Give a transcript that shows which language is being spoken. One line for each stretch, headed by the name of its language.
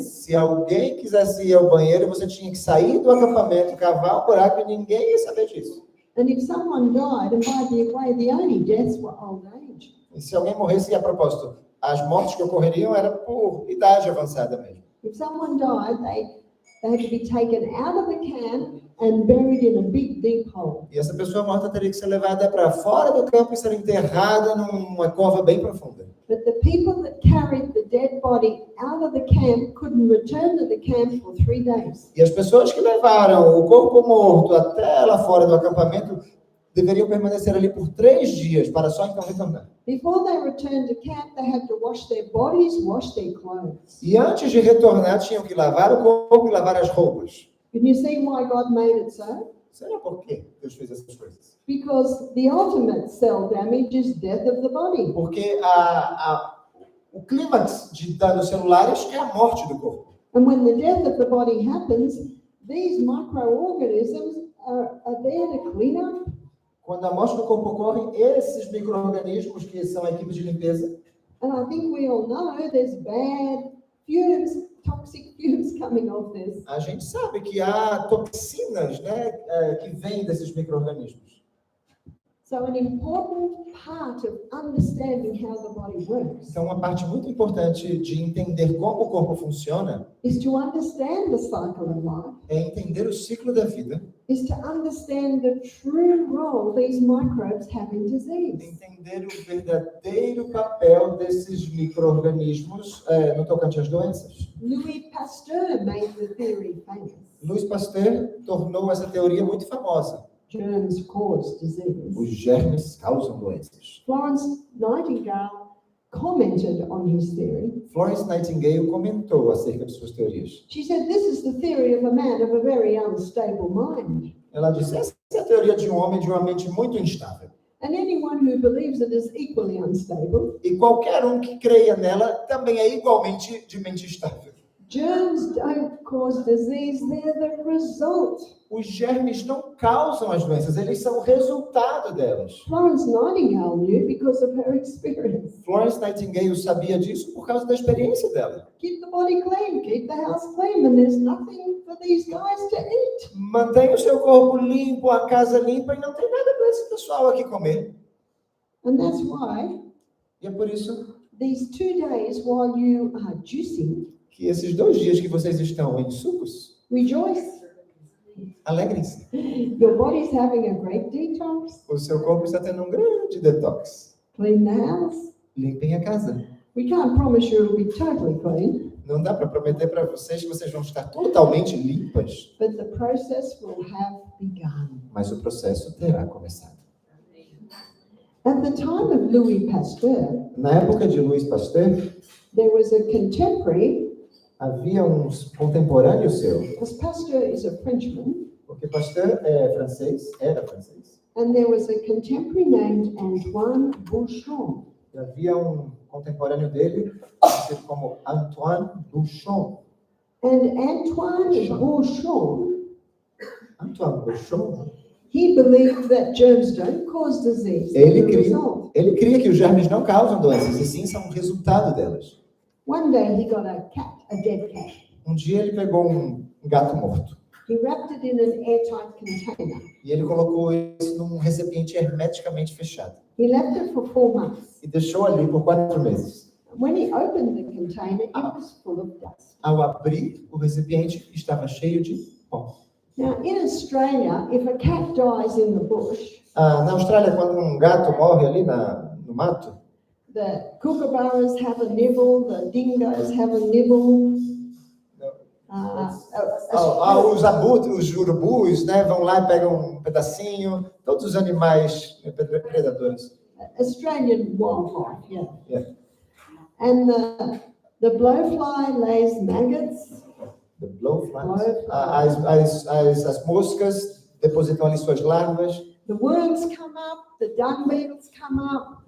Portuguese: Se alguém quisesse ir ao banheiro, você tinha que sair do acampamento, cavar um buraco e ninguém ia saber disso.
English: And if someone died, and by the way, the only deaths were old age.
Portuguese: E se alguém morresse, e a propósito, as mortes que ocorreriam eram por idade avançada mesmo.
English: If someone died, they had to be taken out of the camp and buried in a big, deep hole.
Portuguese: E essa pessoa morta teria que ser levada para fora do campo e ser enterrada numa cova bem profunda.
English: But the people that carried the dead body out of the camp couldn't return to the camp for 3 days.
Portuguese: E as pessoas que levaram o corpo morto até lá fora do acampamento deveriam permanecer ali por 3 dias para só então retornar.
English: Before they returned to camp, they had to wash their bodies, wash their clothes.
Portuguese: E antes de retornar, tinham que lavar o corpo e lavar as roupas.
English: Can you see why God made it so?
Portuguese: Será por quê Deus fez essas coisas?
English: Because the ultimate cell damage is death of the body.
Portuguese: Porque o clímax de danos celulares é a morte do corpo.
English: And when the death of the body happens, these microorganisms are there to clean up.
Portuguese: Quando a morte do corpo ocorre, esses micro-organismos, que são a equipe de limpeza,
English: and I think we all know there's bad fumes, toxic fumes coming off this.
Portuguese: a gente sabe que há toxinas, né, que vêm desses micro-organismos.
English: So an important part of understanding how the body works
Portuguese: Então, uma parte muito importante de entender como o corpo funciona
English: is to understand the cycle of life,
Portuguese: é entender o ciclo da vida,
English: is to understand the true role these microbes have in disease.
Portuguese: entender o verdadeiro papel desses micro-organismos no tocante às doenças.
English: Louis Pasteur made the theory famous.
Portuguese: Louis Pasteur tornou essa teoria muito famosa.
English: Germs cause disease.
Portuguese: Os germes causam doenças.
English: Florence Nightingale commented on his theory.
Portuguese: Florence Nightingale comentou acerca de suas teorias.
English: She said, "This is the theory of a man of a very unstable mind.
Portuguese: Ela disse, essa é a teoria de um homem de uma mente muito instável.
English: And anyone who believes it is equally unstable.
Portuguese: E qualquer um que creia nela também é igualmente de mente instável.
English: Germs don't cause disease, they're the result."
Portuguese: Os germes não causam as doenças, eles são o resultado delas.
English: Florence Nightingale knew because of her experience.
Portuguese: Florence Nightingale sabia disso por causa da experiência dela.
English: Keep the body clean, keep the house clean, and there's nothing for these guys to eat.
Portuguese: Mantenha o seu corpo limpo, a casa limpa e não tem nada para esse pessoal aqui comer.
English: And that's why
Portuguese: E é por isso
English: these 2 days while you are juicing,
Portuguese: que esses 2 dias que vocês estão em sucos,
English: rejoice.
Portuguese: alegrem-se.
English: Your body's having a great detox.
Portuguese: O seu corpo está tendo um grande detox.
English: Clean the house.
Portuguese: Limpem a casa.
English: We can't promise you it'll be totally clean,
Portuguese: Não dá para prometer para vocês que vocês vão estar totalmente limpas,
English: but the process will have begun.
Portuguese: mas o processo terá começado.
English: At the time of Louis Pasteur,
Portuguese: Na época de Louis Pasteur,
English: there was a contemporary,
Portuguese: havia um contemporâneo seu,
English: because Pasteur is a Frenchman,
Portuguese: porque Pasteur é francês, era francês,
English: and there was a contemporary named Antoine Bouchon.
Portuguese: e havia um contemporâneo dele, conhecido como Antoine Bouchon.
English: And Antoine Bouchon,
Portuguese: Antoine Bouchon,
English: he believed that germs don't cause disease, they're
Portuguese: ele
English: the
Portuguese: cria,
English: result.
Portuguese: ele cria que os germes não causam doenças, e sim são o resultado delas.
English: One day he got a cat, a dead cat.
Portuguese: Um dia ele pegou um gato morto,
English: He wrapped it in an airtight container.
Portuguese: e ele colocou isso num recipiente hermeticamente fechado,
English: He left it for 4 months.
Portuguese: e deixou ali por 4 meses.
English: When he opened the container, it was full of dust.
Portuguese: Ao abrir o recipiente, estava cheio de pó.
English: Now, in Australia, if a cat dies in the bush,
Portuguese: Na Austrália, quando um gato morre ali no mato,
English: the kookaburras have a nibble, the dingoes have a nibble.
Portuguese: os abutres, os urubus, né, vão lá e pegam um pedacinho, todos os animais predadores.
English: Australian wildlife, yeah. Yeah. And the blowfly lays maggots. The blowflies. Blowflies.
Portuguese: As moscas depositam ali suas larvas.
English: The worms come up, the dung beetles come up.